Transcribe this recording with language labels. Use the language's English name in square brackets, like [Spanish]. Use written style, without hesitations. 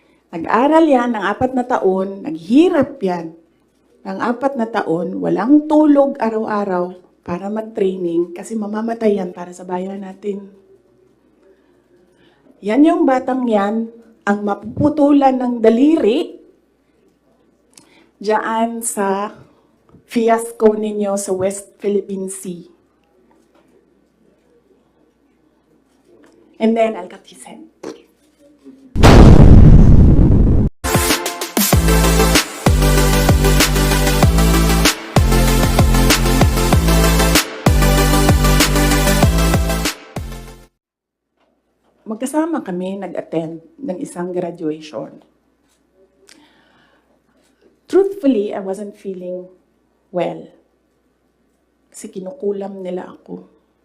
[Filipino] Nag-aral yan ng 4 na taon, naghirap yan ng 4 na taon, walang tulog araw-araw para mag-training kasi mamamatay yan para sa bayan natin. Yan yung batang yan, ang mapuputulan ng daliri diyan sa fiasco ninyo sa West Philippine Sea. [English] And then, I'll cut his head. [Filipino] Magkasama kami nag-attend ng isang graduation. [English] Truthfully, I wasn't feeling well. [Filipino] Kasi kinukulam nila ako.